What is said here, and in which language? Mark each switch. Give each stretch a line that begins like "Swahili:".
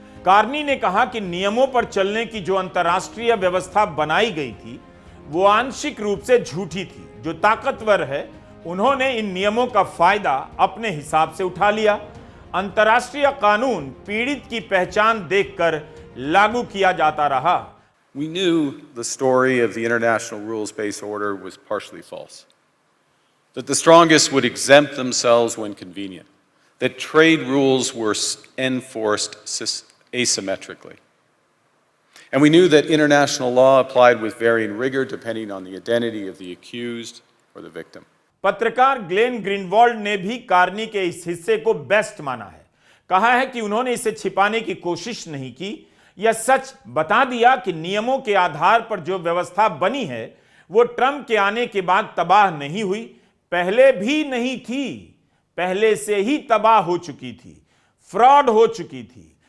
Hindi: Carney ने कहा कि नियमों पर चलने की जो अंतर्राष्ट्रीय व्यवस्था बनाई गई थी वो आंशिक रूप से झूठी थी। जो ताकतवर है उन्होंने इन नियमों का फायदा अपने हिसाब से उठा लिया। अंतर्राष्ट्रीय कानून पीड़ित की पहचान देखकर लागू किया जाता रहा।
English: We knew the story of the international rules-based order was partially false. That the strongest would exempt themselves when convenient. That trade rules were enforced asymmetrically. And we knew that international law applied with varying rigor depending on the identity of the accused or the victim.
Hindi: पत्रकार Glenn ग्रीनवॉल्ड ने भी Carney के इस हिस्से को best माना है। कहा है कि उन्होंने इसे छिपाने की कोशिश नहीं की, यह सच बता दिया कि नियमों के आधार पर जो व्यवस्था बनी है वो ट्रंप के आने के बाद तबाह नहीं हुई, पहले भी नहीं थी, पहले से ही तबाह हो चुकी थी, फ्रॉड हो चुकी थी।